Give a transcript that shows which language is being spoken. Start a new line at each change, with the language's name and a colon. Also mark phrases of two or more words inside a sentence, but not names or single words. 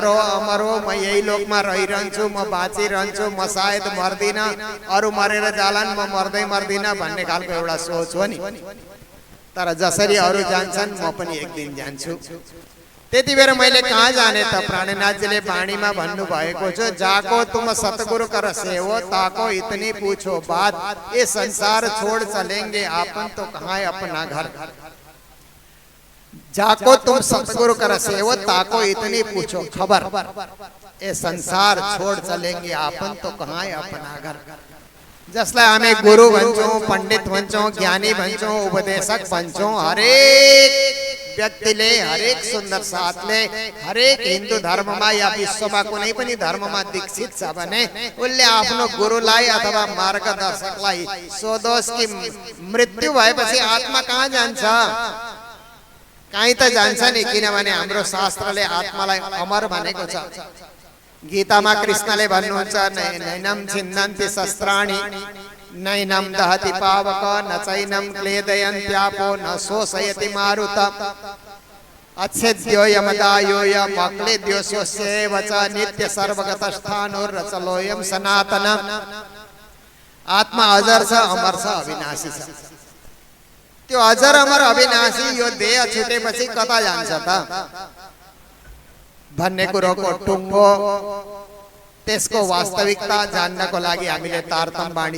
Nepali: हो अमर हो म यही लोकमा रहिरहन्छु म बाँचिरहन्छु म सायद मर्दिन अरु मरेर जालान् म मर्दिन भन्ने खालको एउटा सोच हो नि तर जसरी अरु जान्छन् म पनि एक दिन जान्छु त्यति बेर मैले कहाँ जाने त प्राणनाथजीले वाणीमा भन्नु भएको छ
Hindi: जाको तुम सतगुरु कर सेवो ताको इतनी पूछो बात ये संसार छोड़ चलेंगे आपन तो कहाँ अपना घर जाको तुम सतगुरु कर सेवो ताको इतनी पूछो खबर ये संसार छोड़ चलेंगे आपन तो कहाँ अपना घर
Nepali: जसलाई हामी गुरु भन्छौं पण्डित भन्छौं ज्ञानी भन्छौं उपदेशक भन्छौं हरेक व्यक्तिले हरेक सुन्दर साथले हरेक हिन्दू धर्ममा या विश्वमा कुनै पनि धर्ममा दीक्षित छ भने उनले आफ्नो गुरुलाई अथवा मार्गदर्शकलाई सोधोस् कि मृत्यु भएपछि आत्मा कहाँ जान्छ कहीँ त जान्छ नि किनभने हाम्रो शास्त्रले आत्मालाई अमर भनेको छ गीतामा कृष्णले भन्नुहुन्छ
Sanskrit: नैनम छिन्दन्ति शस्त्राणि नैनम दहति पावक न चैनम क्लेदयन्त्यापो न शोषयति मारुत अच्छेद्यो यमदायो यमक्लेद्यो शोष्येव च नित्य सर्वगतस्थानोर्रचलोयम सनातन
Nepali: आत्मा अजर छ अमर छ अविनाशी छ त्यो अजर अमर अविनाशी यो देह छुटेपछि कता जान्छ त भन्ने कुरोको टुङ्गो त्यसको वास्तविकता जान्नको लागि हामीले तारतम वाणी